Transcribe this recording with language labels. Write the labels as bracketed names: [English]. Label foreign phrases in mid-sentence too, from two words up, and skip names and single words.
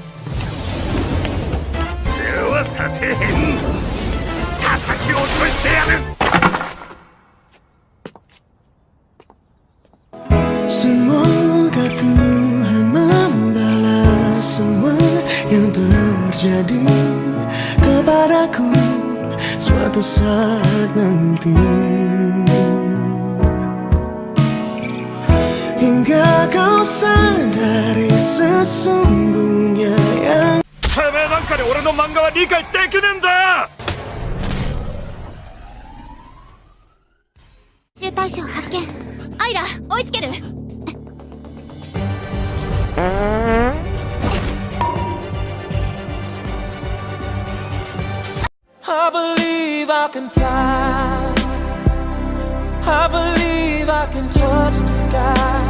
[Japanese] そうはさせへん。叩き落としてやる。 [Indonesian] Semoga Tuhan membalas semua yang terjadi kepadaku suatu saat nanti. Hingga kau sadari sesungguhnya yang [Japanese] てめえなんかで俺の漫画は理解できねえんだよ。集大成発見。アイラ、追いつける？ [English] I believe I can fly. I believe I can touch the sky.